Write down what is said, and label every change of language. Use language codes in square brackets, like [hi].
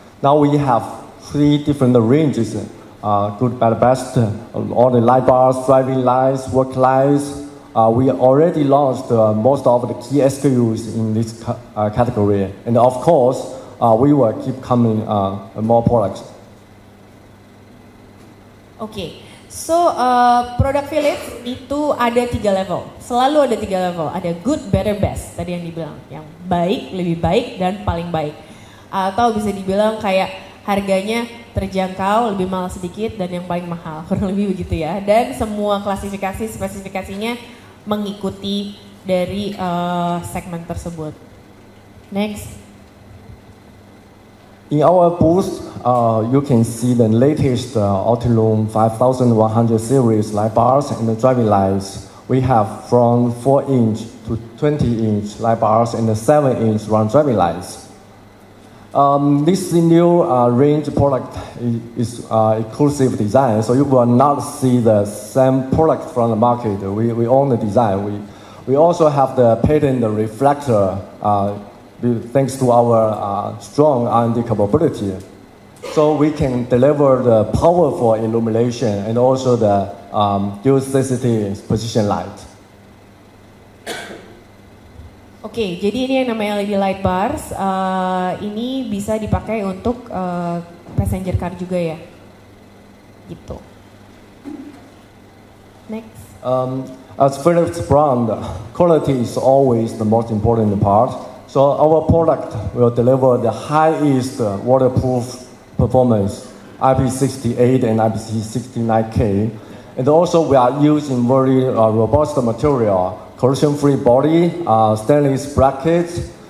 [en] Now we have 3 different ranges, good, bad, best, all the light bars, driving lights, work lights. We already launched most of the key SKUs in this category. And of course, we will keep coming more products. [id] Oke. So, produk Philips itu ada 3 level, selalu ada 3 level, ada [en] good, better, best, [id] tadi yang dibilang, yang baik, lebih baik, dan paling baik. Atau bisa dibilang kayak harganya terjangkau, lebih mahal sedikit, dan yang paling mahal, kurang lebih begitu ya. Dan semua klasifikasi, spesifikasinya mengikuti dari segmen tersebut. [en] Next. In our booth, you can see the latest Optilum 5100 series light bars and the driving lights. We have from 4-inch to 20-inch light bars and the 7-inch round driving lights. This new range product is exclusive design, so you will not see the same product from the market. We own the design. We also have the patent reflector. Thanks to our strong R&D capability. So we can deliver the powerful illumination and also the dual sensitivity position light. [id] Oke, jadi ini yang namanya LED light bars. Ini bisa dipakai untuk passenger car juga ya, gitu. [en] Next. As Philips brand, quality is always the most important part. So our product will deliver the highest waterproof performance, IP68 and IP69K. And also we are using very robust material, corrosion-free body, stainless brackets.